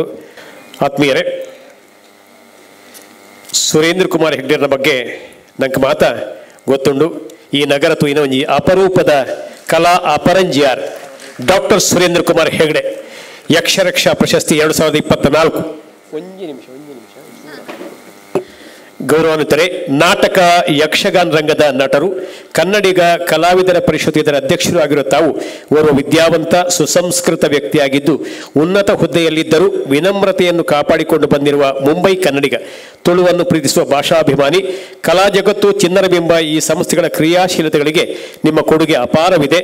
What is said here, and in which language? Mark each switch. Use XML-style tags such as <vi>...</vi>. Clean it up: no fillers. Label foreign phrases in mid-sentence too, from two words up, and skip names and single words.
<tcy>ಆತ್ಮೀಯರೇ, ಸುರೇಂದ್ರ ಕುಮಾರ್ ಹೆಗ್ಡೆರ ಬಗ್ಗೆ ನಂಗೆ ಗೊತ್ತುಂಡು. ಈ ನಗರ ತೂಯಿನ ಒಂಜಿ ಅಪರೂಪದ ಕಲಾ ಅಪರಂಜಿಯಾರ್ ಡಾಕ್ಟರ್ ಸುರೇಂದ್ರ ಕುಮಾರ್ ಹೆಗ್ಡೆ ಯಕ್ಷರಕ್ಷಾ ಪ್ರಶಸ್ತಿ 2024 ಗೌರವಾನ್ವಿತರೆ.</tcy> <kn>ನಾಟಕ ಯಕ್ಷಗಾನ ರಂಗದ ನಟರು, ಕನ್ನಡಿಗ ಕಲಾವಿದರ ಪರಿಷತ್ತು ಇದರ ಅಧ್ಯಕ್ಷರು ಆಗಿರುವ ತಾವು ಓರ್ವ ವಿದ್ಯಾವಂತ ಸುಸಂಸ್ಕೃತ ವ್ಯಕ್ತಿಯಾಗಿದ್ದು ಉನ್ನತ ಹುದ್ದೆಯಲ್ಲಿದ್ದರೂ ವಿನಮ್ರತೆಯನ್ನು ಕಾಪಾಡಿಕೊಂಡು ಬಂದಿರುವ ಮುಂಬೈ ಕನ್ನಡಿಗ, ತುಳುವನ್ನು ಪ್ರೀತಿಸುವ ಭಾಷಾಭಿಮಾನಿ, ಕಲಾ ಜಗತ್ತು ಚಿನ್ನರ ಬಿಂಬ ಈ ಸಂಸ್ಥೆಗಳ ಕ್ರಿಯಾಶೀಲತೆಗಳಿಗೆ ನಿಮ್ಮ ಕೊಡುಗೆ ಅಪಾರವಿದೆ.</kn>